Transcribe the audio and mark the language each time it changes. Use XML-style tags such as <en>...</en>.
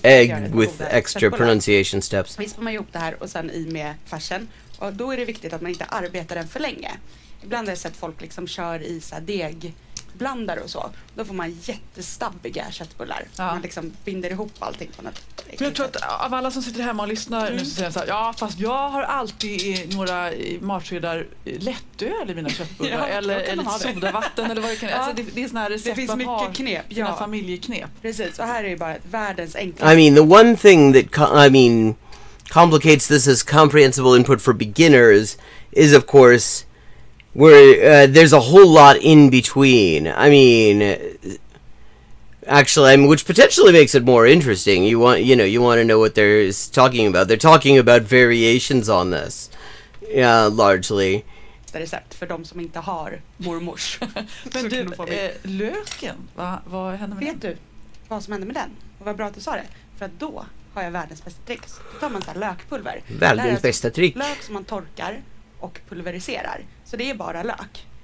<en>Egg with extra pronunciation steps.</en> <sv>Vispar man ihop det här och sen i med färsen. Och då är det viktigt att man inte arbetar den för länge. Ibland har jag sett folk liksom kör i så här degblandare och så. Då får man jättestabbiga köttbullar. Man liksom binder ihop allting på något. Men jag tror att av alla som sitter hemma och lyssnar nu så säger så här, ja fast jag har alltid några matskedar lättöl i mina köttbullar eller sodavatten eller vad det kan vara. Alltså det är såna här recept. Det finns mycket knep. Ja. Familjeknep. Precis, och här är ju bara världens enklaste.</sv> <en>I mean, the one thing that complicates this as comprehensible input for beginners is, of course, where there's a whole lot in between. I mean, actually, which potentially makes it more interesting. You want to know what they're talking about. They're talking about variations on this, largely.</en> <sv>Recept för de som inte har mormors. Men du, löken, vad händer med den? Vet du vad som händer med den? Och vad bra att du sa det. För att då har jag världens bästa tricks. Då tar man så här lökpulver. Världens bästa trick. Lök som man torkar och pulveriserar. Så det är bara lök.</sv>